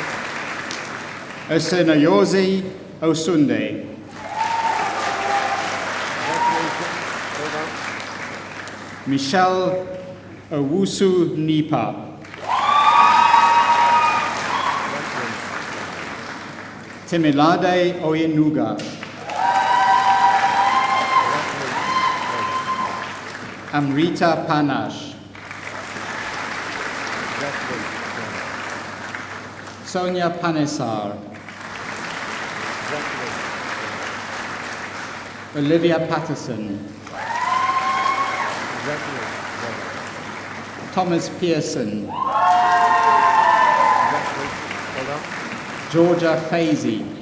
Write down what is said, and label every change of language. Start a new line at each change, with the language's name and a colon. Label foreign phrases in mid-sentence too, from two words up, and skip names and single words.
English: Osenayozi Osunde, Congratulations. Well done. Michelle Owusu Nipa, Congratulations. Temilade Oyenuga, Amrita Panash, Sonia Panesar, Olivia Patterson, Thomas Pearson, Georgia Fazy,